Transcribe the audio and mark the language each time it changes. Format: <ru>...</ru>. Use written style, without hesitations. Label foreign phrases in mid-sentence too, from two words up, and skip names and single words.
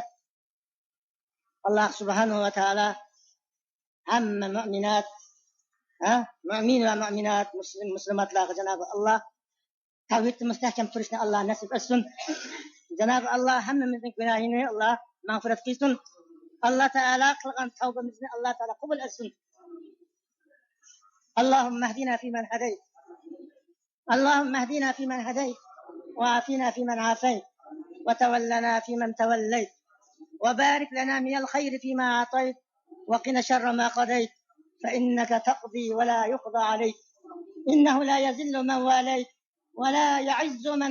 <uz>Alloh subhanahu va taolo hamma mu'minat, mu'min va mu'minat, muslimatlarga Janob Alloh tavhidni mustahkam turishni Alloh nasib etsin. Janob Alloh hammamizning gunohini Alloh mag'firat qilsin. Allah Teala qilgan tavbamizni Allah Teala qabul etsin.</uz> <ar>اللهم اهدنا فيمن هديت. اللهم اهدنا فيمن هديت. وعافنا فيمن عافيت وتولنا فيمن توليت وبارك لنا من الخير فيما أعطيت وقنا شر ما قضيت فإنك تقضي ولا يقضى عليك إنه لا يذل من واليت ولا يعز من</ar>